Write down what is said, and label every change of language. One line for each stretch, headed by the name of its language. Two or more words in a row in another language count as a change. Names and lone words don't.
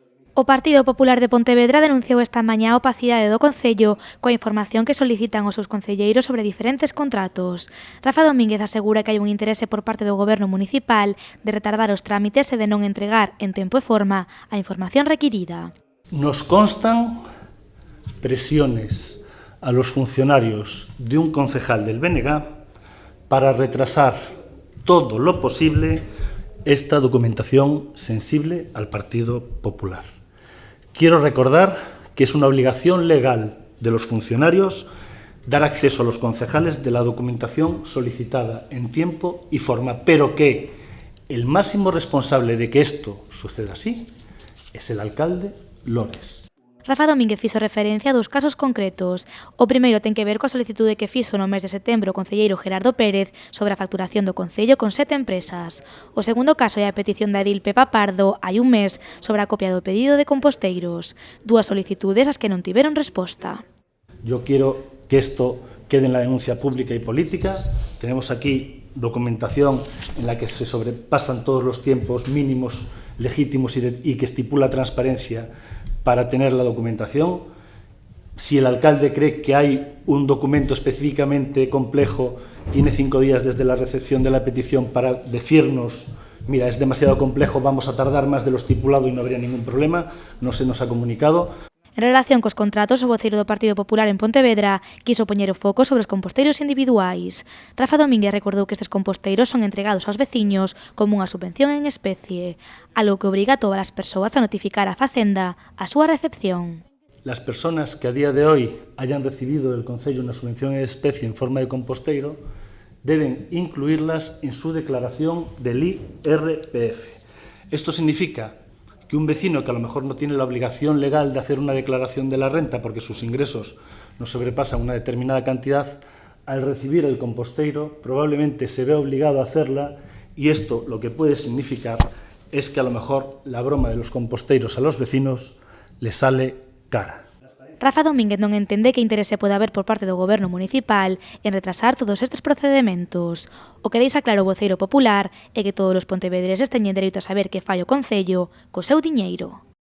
Galician: O Partido Popular de Pontevedra denunciou esta mañá a opacidade do Concello coa información que solicitan os seus concelleiros sobre diferentes contratos. Rafa Domínguez asegura que hai un interese por parte do Goberno municipal de retardar os trámites e de non entregar en tempo e forma a información requirida.
Spanish: Nos constan presiones a los funcionarios de un concejal del BNG para retrasar todo lo posible esta documentación sensible al Partido Popular. Quiero recordar que es una obligación legal de los funcionarios dar acceso a los concejales de la documentación solicitada en tiempo y forma, pero que el máximo responsable de que esto suceda así es el alcalde Lores.
Galician: Rafa Domínguez fixo referencia a dos casos concretos. O primeiro ten que ver coa solicitude que fixo no mes de setembro o concelleiro Gerardo Pérez sobre a facturación do Concello con 7 empresas. O segundo caso é a petición da edil Pepa Pardo hai un mes sobre a copia do pedido de composteiros. Dúas solicitudes as que non tiveron resposta.
Spanish: Yo quiero que esto quede en la denuncia pública y política. Tenemos aquí documentación en la que se sobrepasan todos los tiempos mínimos legítimos y que estipula transparencia para tener la documentación. Si el alcalde cree que hay un documento específicamente complejo, tiene 5 días desde la recepción de la petición para decirnos: mira, es demasiado complejo, vamos a tardar más de lo estipulado y no habría ningún problema. No se nos ha comunicado.
Galician: En relación cos contratos, o voceiro do Partido Popular en Pontevedra quiso poñer o foco sobre os composteiros individuais. Rafa Domínguez recordou que estes composteiros son entregados aos veciños como unha subvención en especie, algo que obriga a todas as persoas a notificar á Facenda a súa recepción.
Spanish: Las personas que a día de hoy hayan recibido del Concello una subvención en especie en forma de composteiro deben incluirlas en su declaración del IRPF. Esto significa que un vecino que a lo mejor no tiene la obligación legal de hacer una declaración de la renta porque sus ingresos no sobrepasan una determinada cantidad, al recibir el composteiro probablemente se ve obligado a hacerla, y esto lo que puede significar es que a lo mejor la broma de los composteiros a los vecinos les sale cara.
Galician: Rafa Domínguez non entende que interese pode haber por parte do Goberno municipal en retrasar todos estes procedementos. O que deixa claro o voceiro popular é que todos os pontevedreses teñen dereito a saber que fai o Concello co seu diñeiro.